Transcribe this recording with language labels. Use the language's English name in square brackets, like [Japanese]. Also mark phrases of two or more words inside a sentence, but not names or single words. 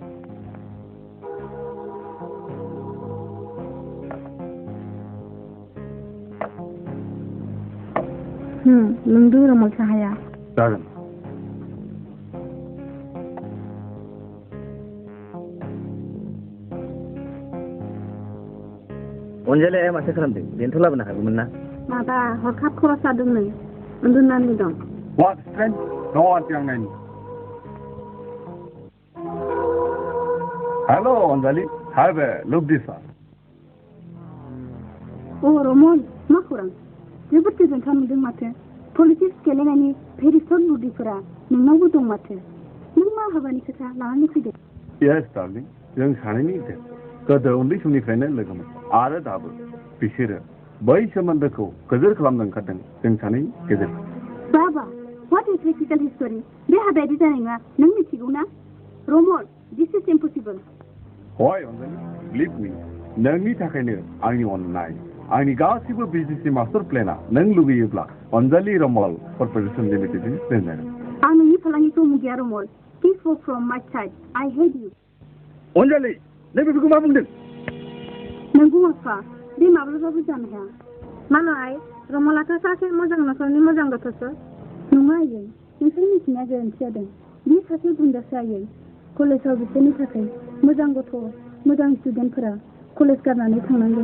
[Bodo] नोंदो रमल साहाया जागोन अनजालि आइया माथो खालामदों बेनोथ' लाबोनो हागौमोन ना माबा हरखाब खरस जादोंनो उन्दुनानै दं [English] What strength? No auntie ang naini. Hello, Anjali. Have a look this one. Oh, Ramon, [Bodo] मा खौरां? जोबोद गोजोनथाव नुदों माथो। पलिटिक्स गेलेनायनि भेरिसट बुद्धिफोरा नोंनावबो दं माथो। नों मा हाबानि खोथा लानानै फैदों? [English] Yes, darling. [Bodo] जों सानैनि गोदो उन्दै समनिफ्रायनो लोगोमोन आरो दाबो बिसोरो बै सोमोन्दोखौ गोजोर खालामनो ओंखारदों जों सानैनि गेजेराव। बाबा, [English] what is critical history? [Bodo] बे हाबायारि जानाय नङा नों मिथिगौ ना? रमन, [English] this is impossible. Why, Anjali? Believe me. [Bodo] नोंनि थाखायनो आंनि अननाय आंनि गासिबो बिजनेसनि मास्टार प्लेनआ नों लुगैयोब्ला अनजालि रमल कर्परेसन लिमिटेडजों दोनजागोन। आं नोंनि फालांगिखौ मुगैया रमल। [English] Please go from my side. I hate you. [Bodo] अनजालि, नों बेफोरखौ मा बुंदों? नोंगौ आफा, बे माब्लाबाबो जानो हाया। मालाय, रमलाथ' सासे मोजां नखरनि मोजां गथ'सो। नङा आयै, नोंसोर मिथिनाया गोरोन्थि जादों। बे सासे गुन्दासो आयै। कलेजाव बिसोरनि थाखाय मोजां गथ', मोजां स्टुडेन्टफोरा कलेज गारनानै थांनांगोन।